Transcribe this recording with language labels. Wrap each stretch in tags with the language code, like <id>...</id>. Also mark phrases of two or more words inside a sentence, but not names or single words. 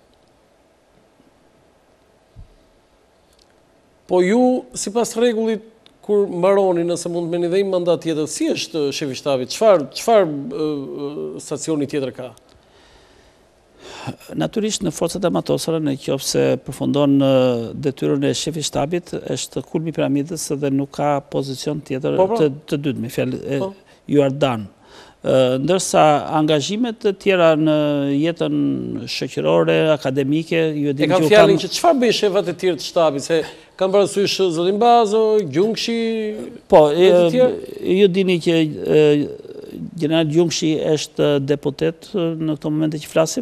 <sq>Po ju, sipas rregullit, kur mbaroni, nëse mund të meni dhe një mandat tjetër, si është shefi shtabit? Çfarë stacioni tjetër ka? Natyrisht në forcat armatosore, në qoftë se përfundon detyrën e shefit shtabit, është kulmi i piramidës dhe nuk ka pozicion tjetër të dytë, me fjalë</sq> <en>you are done.</en> <sq>Ndërsa angazhimet të tjera në jetën shoqërore, akademike, ju e dini që kam fjalën që çfarë bëjnë shefat e tjerë të shtabit, se kam parasysh zotin Bazo, Gjungshi... Po, ju dini që general Gjungshi është deputet në këto momente që flasim?</sq>